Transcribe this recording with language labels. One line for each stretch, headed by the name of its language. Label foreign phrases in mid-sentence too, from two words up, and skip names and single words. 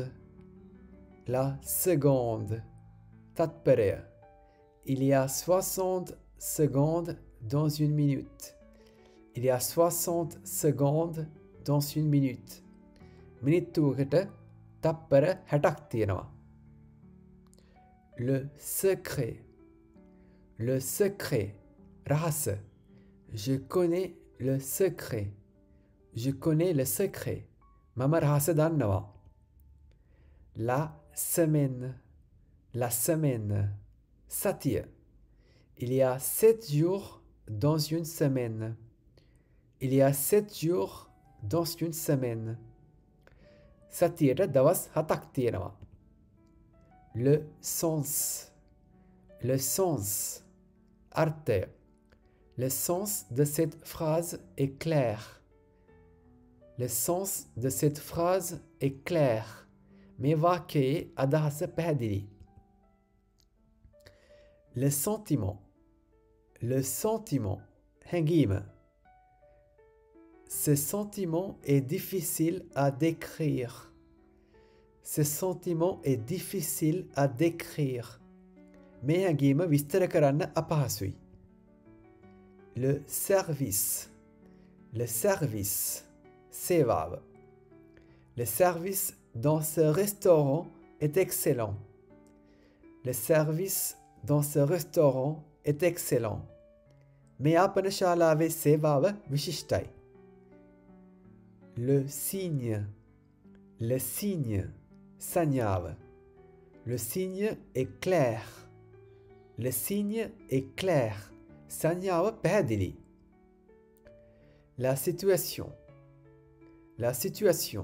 French: La seconde. Tatpere. Il y a 60 secondes dans une minute. Il y a 60 secondes dans une minute.
Sinhala: Minituකට තප්පර 60ක් තියෙනවා.
French: Le secret. Le secret. රහස. Je connais le secret. Je connais le secret.
Sinhala: මම රහස දන්නවා.
French: La semaine. La semaine. සතිය. Il y a 7 jours dans une semaine. Il y a 7 jours dans une semaine.
Sinhala: සතියට දවස් 7ක් තියෙනවා.
French: Le sens. Le sens.
Sinhala: අර්ථය.
French: Le sens de cette phrase est clair. Le sens de cette phrase est clair.
Sinhala: මේ වාක්‍යයේ අදහස පැහැදිලි.
French: Le sentiment. Le sentiment. හැඟීම. Ce sentiment est difficile à décrire. Ce sentiment est difficile à décrire.
Sinhala: මේ හැඟීම විස්තර කරන්න අපහසුයි.
French: Le service. Le service.
Sinhala: සේවාව.
French: Le service dans ce restaurant est excellent. Le service dans ce restaurant est excellent.
Sinhala: මේ ආපනශාලාවේ සේවාව විශිෂ්ටයි.
French: Le signe. Le signe. Sanyav. Le signe est clair. Le signe est clair.
Sinhala: සංඥාව පැහැදිලි.
French: La situation. La situation.